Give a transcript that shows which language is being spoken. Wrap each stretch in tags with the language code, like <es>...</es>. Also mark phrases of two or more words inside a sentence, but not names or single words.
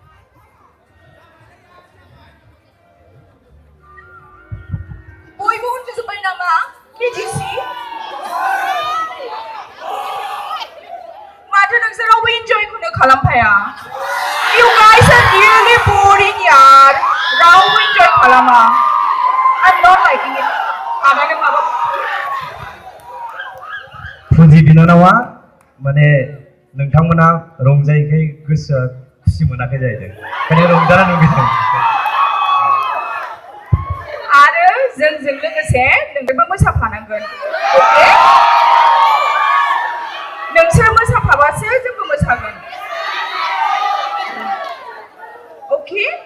<brx>बयबो उन्दुजोब्बाय नामा केजिसि माथो नोंसोर रावबो इन्जयखौनो खालामफाया</brx> <en>You guys are really boring</en> <brx>यार रावबो इन्जय खालामा</brx> <en>I'm not liking it</en> <brx>आदानो माबा फुजि बिनानावा माने नोंथांमोना रंजायैखाय गोसोआ खुसि मोनाखै जाहैदों ओंखायनो रंजानो लुबैदों आरो जोंजों लोगोसे नोंबो मोसाफानांगोन अके नोंसोर मोसाफाबासो जोंबो मोसागोन अके</brx>